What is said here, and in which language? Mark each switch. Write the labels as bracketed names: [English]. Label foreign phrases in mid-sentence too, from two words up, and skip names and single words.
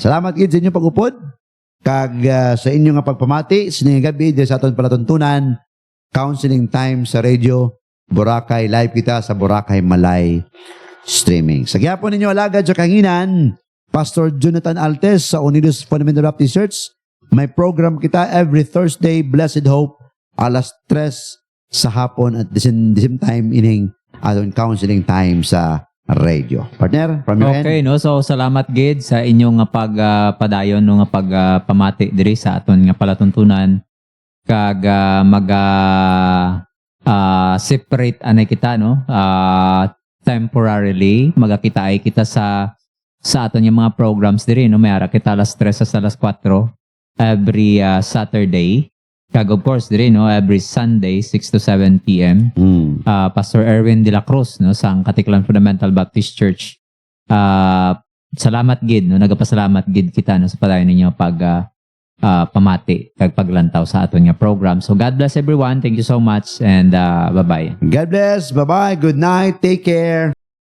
[Hiligaynon] Salamat gid sa inyong pag-upod. Kag sa inyong nga pagpamati, siningi gabi, di sa aton palatuntunan, [English] counseling time [Hiligaynon] sa radio, Boracay, live kita sa Boracay Malay streaming. Sa gyapon ninyo alagad sa kanginan, Pastor Jonathan Altes sa Unidos Fundamental Baptist Church. May program kita [English] every Thursday, Blessed Hope, [Hiligaynon] alas 3 sa hapon [English] at the same time [Hiligaynon] ining aton [English] counseling time [Hiligaynon] sa radio. [English] Partner, from your Okay, end. [Hiligaynon] no? [English] So, [Hiligaynon] salamat gid sa inyong nga pagpadayon no nga pagpamati diri sa aton nga palatuntunan kag separate anay kita no temporarily magakitaay kita sa aton yung mga programs diri no may ara kita alas 3 sa alas 4 [English] every Saturday [Hiligaynon] kag [English] of course [Hiligaynon] diri no [English] every Sunday 6 to 7 PM [Hiligaynon] Pastor Erwin de la Cruz no sa Katiklan Fundamental Baptist Church. Salamat gid no nagapasalamat gid kita no sa padayon ninyo pag pamati kag paglantaw sa aton nga program. [English] So God bless everyone. Thank you so much and bye-bye. God bless. Bye-bye. Good night. Take care.